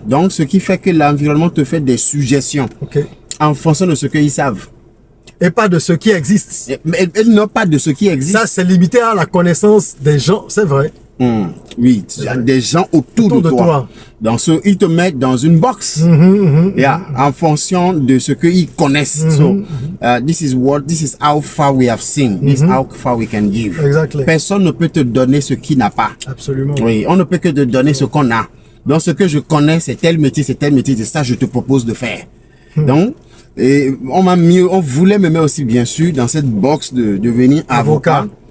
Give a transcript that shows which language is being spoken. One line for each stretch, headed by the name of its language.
French: Donc, ce qui fait que l'environnement te fait des suggestions en fonction de ce qu'ils savent. Et pas de ce qui existe. Elles n'ont pas de ce qui existe. Ça, c'est limité à la connaissance des gens, c'est vrai. Oui, il y a des gens autour de toi. Ils te mettent dans une box. En fonction de ce qu'ils connaissent.
English: This is how far we have seen. This is how far we can give. Exactly.
French: Personne ne peut te donner ce qu'il n'a pas. Absolument. Oui, on ne peut que te donner ce qu'on a. Donc, ce que je connais, c'est tel métier, c'est ça je te propose de faire. Donc, et on voulait me mettre aussi, bien sûr, dans cette box de devenir avocat.